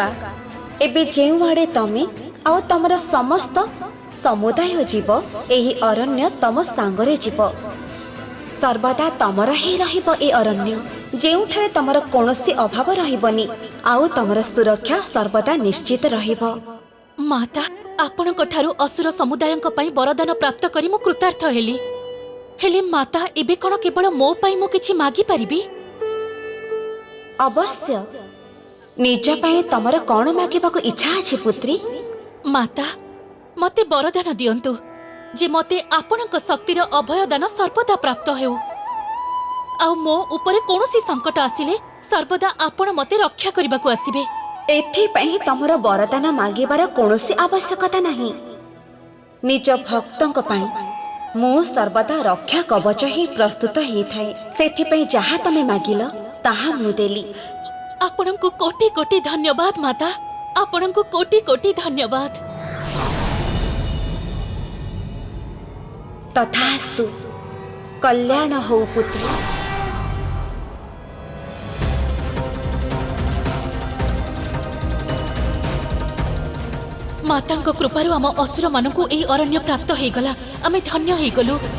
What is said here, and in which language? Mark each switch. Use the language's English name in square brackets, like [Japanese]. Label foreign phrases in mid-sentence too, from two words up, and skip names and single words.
[Odia] ଏବେ ଜେଉଁ ଆଡ଼େ ତମେ ଆଉ ତମର ସମସ୍ତ ସମୁଦାୟ ଜୀବ ଏହି ଅରଣ୍ୟ ତମ ସାଙ୍ଗରେ ଜୀବ। ସର୍ବଦା ତମର ହିଁ ରହିବ ଏ ଅରଣ୍ୟ, ଯେଉଁଠାରେ ତମର କୌଣସି ଅଭାବ ରହିବନି ଆଉ ତମର ସୁରକ୍ଷା ସର୍ବଦା ନିଶ୍ଚିତ ରହିବ। ମାତା ଆପଣଙ୍କ ଠାରୁ ଅସୁର ସମୁଦାୟଙ୍କ ପାଇଁ ବରଦାନ ପ୍ରାପ୍ତ କରି ମୁଁ କୃତାର୍ଥ ହେଲି। ହେଲେ ମାତା ଏବେ କଣ କେବଳ ମୋ ପାଇଁ ମୁଁ କିଛି ମାଗି ପାରିବି? अवश्य। ନିଜ ପାଇଁ ତମର କଣ ମାଗିବାକୁ ଇଚ୍ଛା ଅଛି ପୁତ୍ରୀ? ମାତା ମତେ ବରଦାନ ଦିଅନ୍ତୁ ଯେ ମତେ ଆପଣଙ୍କ ଶକ୍ତିର ଅଭୟଦାନ ସର୍ବଦା ପ୍ରାପ୍ତ ହେଉ। ଆ ମୋ ଉପର କୌଣସି ସଙ୍କଟ ଆସିଲେ ସର୍ବଦା ଆପଣ ମତେ ରକ୍ଷା କରିବାକୁ ଆସିବେ। ଏଥି ପାଇଁ ତମର ବରଦାନ ମାଗିବାର କୌଣସି ଆବଶ୍ୟକତା ନାହିଁ। ନିଜ ଭକ୍ତଙ୍କ ପାଇଁ ମୁଁ ସର୍ବଦା ରକ୍ଷା କବଚ ହିଁ ପ୍ରସ୍ତୁତ ହିଁ ଥାଏ ସେଥିପାଇଁ ଯାହା ତମେ ମାଗିଲ ତାହା ମୁଁ ଦେଲି। ଆପଣଙ୍କୁ କୋଟି କୋଟି ଧନ୍ୟବାଦ ମାତା, ଆପଣଙ୍କୁ କୋଟି କୋଟି ଧନ୍ୟବାଦ। ତଥାସ୍ତୁ, କଲ୍ୟାଣ ହୋ ପୁତ୍ରୀ। ମାତାଙ୍କ କୃପାରୁ ଆମ ଅସୁର ମାନଙ୍କୁ ଏହି ଅରଣ୍ୟ ପ୍ରାପ୍ତ ହୋଇ ଗଲା, ଆମେ ଧନ୍ୟ ହୋଇ ଗଲୁ।